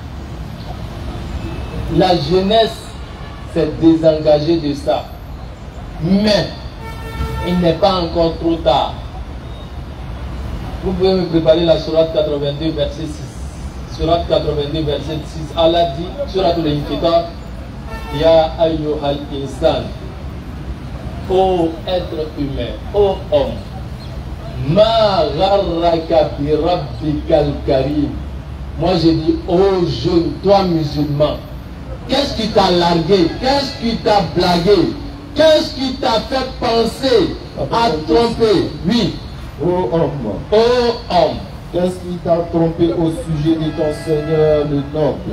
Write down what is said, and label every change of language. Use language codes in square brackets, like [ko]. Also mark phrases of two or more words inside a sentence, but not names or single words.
[fr] La jeunesse s'est désengagée de ça, mais il n'est pas encore trop tard. Vous pouvez me préparer la sourate 82 verset 6. Sourate 82 verset 6. Allah dit, sourate al-Infitar, [ar] يا أيها الإنسان, [fr] ô être humain, ô homme, [ar] ما غرك بربك الكريم. [fr] Moi je dis, ô jeune, toi musulman, qu'est-ce qui t'a largué? Qu'est-ce qui t'a blagué? Qu'est-ce qui t'a fait penser à tromper? Oui. Ô homme. Ô homme. Qu'est-ce qui t'a trompé au sujet de ton Seigneur le noble?